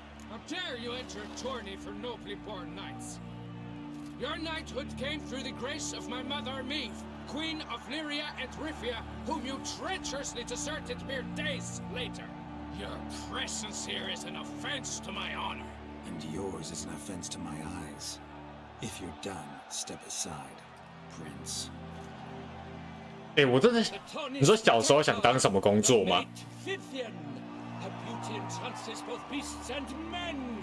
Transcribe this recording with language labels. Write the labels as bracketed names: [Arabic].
[English] How dare you enter a tourney for nobly born knights? Your knighthood came through the grace of my mother Meve, Queen of Lyria and Rifia, whom you treacherously deserted mere days later. Your presence here is an offense to my honor. And yours is an offense to my eyes. If you're done, step aside, Prince. [Chinese] 我真的，你说小时候想当什么工作吗？ [English] Her beauty entrances both beasts and men.